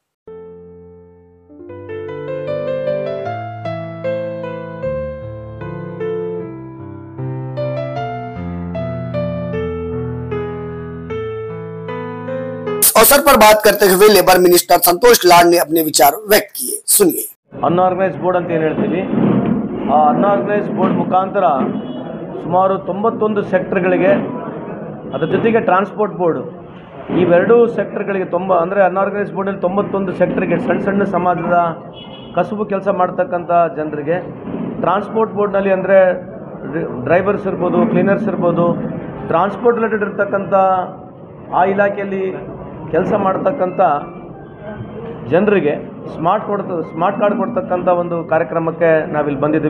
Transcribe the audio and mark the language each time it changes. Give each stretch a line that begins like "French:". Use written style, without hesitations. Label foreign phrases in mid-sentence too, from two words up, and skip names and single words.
Hindi: अवसर पर बात करते हुए लेबर मिनिस्टर संतोष लाड ने अपने विचार व्यक्त किए। सुनिए।
English: unorganised board
Kannada: ಅಂತ ಏನು ಹೇಳ್ತೀವಿ, ಆ
English: unorganised board
Kannada: ಮುಖಾಂತರ ಸುಮಾರು 91 ಸೆಕ್ಟರ್ಗಳಿಗೆ, ಅದರ ಜೊತೆಗೆ
English: transport board,
Kannada: ಇವೆರಡೂ ಸೆಕ್ಟರ್ಗಳಿಗೆ ಅಂದರೆ
English: unorganised boardಲ್ಲಿ
Kannada: 91 ಸೆಕ್ಟರ್ಗೆ ಸಣ್ಣ ಸಮಾಜದ ಕಸುಬು ಕೆಲಸ ಮಾಡ್ತಕ್ಕಂಥ ಜನರಿಗೆ,
English: transport boardನಲ್ಲಿ
Kannada: ಅಂದರೆ ಡ್ರೈವರ್ಸ್ ಇರ್ಬೋದು, ಕ್ಲೀನರ್ಸ್ ಇರ್ಬೋದು,
English: transport related
Kannada: ಇರ್ತಕ್ಕಂಥ ಆ ಇಲಾಖೆಯಲ್ಲಿ ಕೆಲಸ ಮಾಡ್ತಕ್ಕಂಥ ಜನರಿಗೆ
English: smart card
Kannada: ಕೊಡ್ತಕ್ಕಂಥ ಒಂದು ಕಾರ್ಯಕ್ರಮಕ್ಕೆ ನಾವಿಲ್ಲಿ ಬಂದಿದ್ದೀವಿ.